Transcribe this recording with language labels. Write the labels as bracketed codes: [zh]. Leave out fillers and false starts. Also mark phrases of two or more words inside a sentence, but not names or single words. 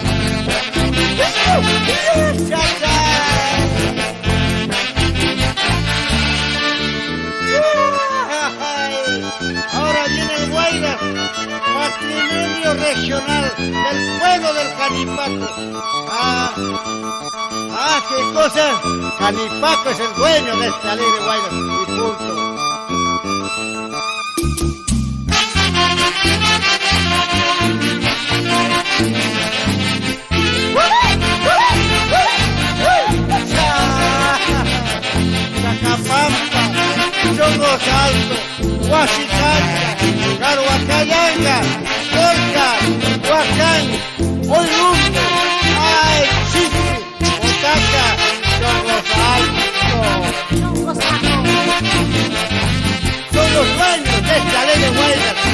[es] Ahora viene el Guayra, patrimonio regional del pueblo del Canipaco. ¿Qué cosa? Canipaco es el dueño de esta alegre Guayra y punto. Chacapampa, Chongos Alto, Huachicancha, Caruacayanga, Corca, Huacán, Oilumbo, Ay, Chichi, Otaca, Chongos Alto. Chongos Alto. Son los dueños de esta ley de Guayra.